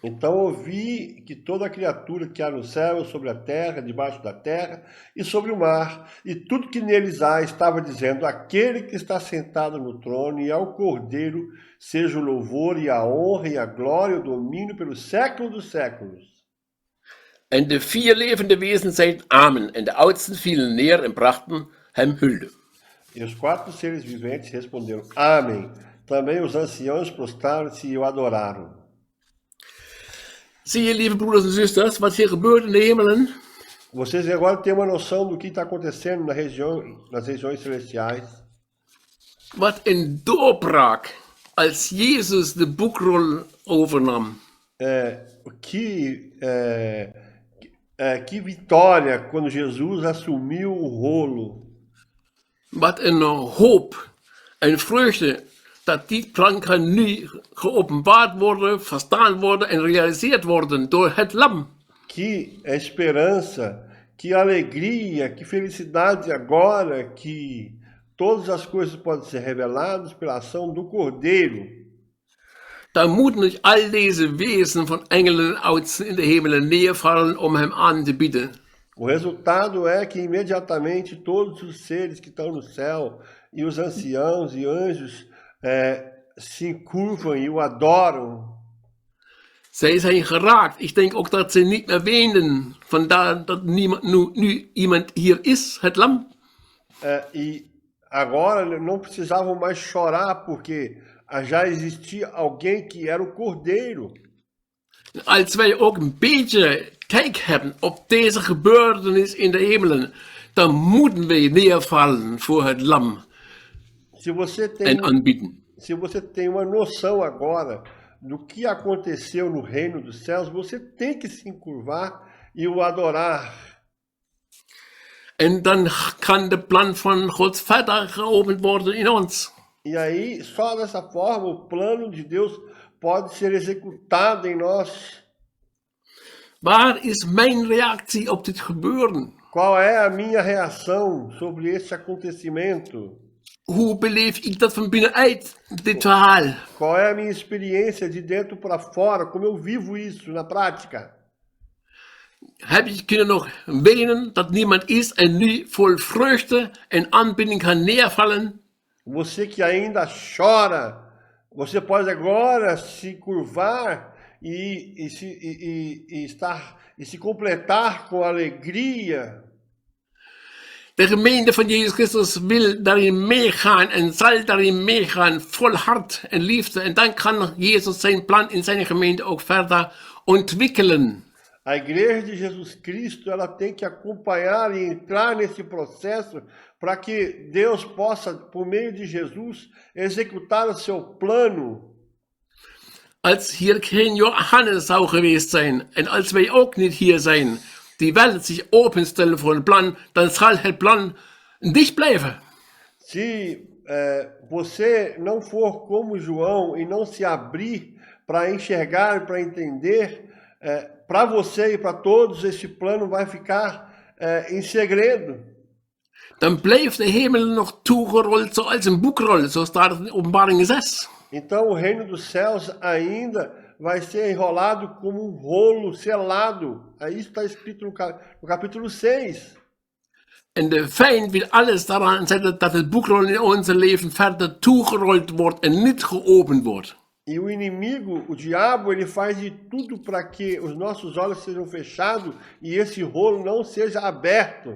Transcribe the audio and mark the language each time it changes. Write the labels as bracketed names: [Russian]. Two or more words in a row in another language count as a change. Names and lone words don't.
[Portuguese] Então ouvi que toda criatura que há no céu, sobre a terra, debaixo da terra e sobre o mar, e tudo que neles há, estava dizendo: aquele que está sentado no trono e ao Cordeiro seja o louvor e a honra e a glória e o domínio pelos séculos dos séculos. [Dutch] En de 4 levende wesen zeiden Amen, en de oudsten vielen neer en brachten hem hulde. [Portuguese] E os 4 seres viventes responderam: Amém. Também os anciãos prostraram-se e o adoraram. [Dutch] Zie je, lieve broeders en zusters, wat hier gebeurt in de hemelen? [Portuguese] Vocês agora têm uma noção do que está acontecendo nas regiões celestiais. [Dutch] Wat een doorbraak als Jezus de boekrol overnam. [Portuguese] Que vitória quando Jesus assumiu o rolo. [Dutch] Wat een hoop en vreugde dat die plan kan nu geopenbaard worden, verstaan worden en gerealiseerd worden door het lam. [Portuguese] Que esperança, que alegria, que felicidade agora que todas as coisas podem ser reveladas pela ação do Cordeiro. [Dutch] Dan moeten niet al deze wesen van engelen en oudsten in de hemelen neervallen om hem aan te bieden. [Portuguese] O resultado é que imediatamente todos os seres que estão no céu e os anciãos e anjos se encurvam e o adoram. [Dutch] Zij zijn geraakt. Ik denk ook dat ze niet meer wenen. Vandaar dat nu iemand hier is, het lam. [Portuguese] E agora não precisavam mais chorar porque já existia alguém que era o Cordeiro. [Dutch] Als wij ook een beetje kijk hebben op deze gebeurtenis in de hemelen, dan moeten wij neervallen voor het lam en aanbieden. [Portuguese] Se você tem uma noção agora do que aconteceu no reino dos céus, você tem que se encurvar e o adorar. [Dutch] En dan kan de plan van God verder geopend worden in ons. [Portuguese] E aí, só dessa forma, o plano de Deus pode ser executado em nós. [Dutch] Waar is mijn reactie op dit gebeuren? [Portuguese] Qual é a minha reação sobre este acontecimento? [Dutch] Hoe beleef ik dat van binnenuit, dit verhaal? [Portuguese] Qual é a minha experiência de dentro para fora? Como eu vivo isso na prática? [Dutch] Heb je kunnen nog wenen dat niemand is en nu vol vreugde en aanbidding kan neervallen? [Portuguese] Você que ainda chora, você pode agora se curvar e se completar com alegria. [Dutch] De gemeente van Jezus Christus wil daarin meegaan en zal daarin meegaan vol hart en liefde. En dan kan Jezus zijn plan in zijn gemeente ook verder ontwikkelen. [Portuguese] A igreja de Jesus Cristo, ela tem que acompanhar e entrar nesse processo para que Deus possa, por meio de Jesus, executar o seu plano. [Dutch] Als hier geen Johannes zou geweest zijn en als wij ook niet hier zijn, [German] die Welt [Dutch] zich openstellen voor het plan, dan zal het plan dicht blijven. [Portuguese] Se você não for como João e não se abrir para enxergar, para entender, para você e para todos, esse plano vai ficar em segredo. [Dutch] Dan blijft de hemel nog toegerold zoals een boekrol, zo staat het in Openbaring 6. [Portuguese] Então o reino dos céus ainda vai ser enrolado como um rolo selado. Isso está escrito no capítulo 6. [Dutch] En de vijand wil alles daaraan zetten dat het boekrol in onze leven verder toegerold wordt en niet geopend wordt. [Portuguese] E o inimigo, o diabo, ele faz de tudo para que os nossos olhos sejam fechados e esse rolo não seja aberto.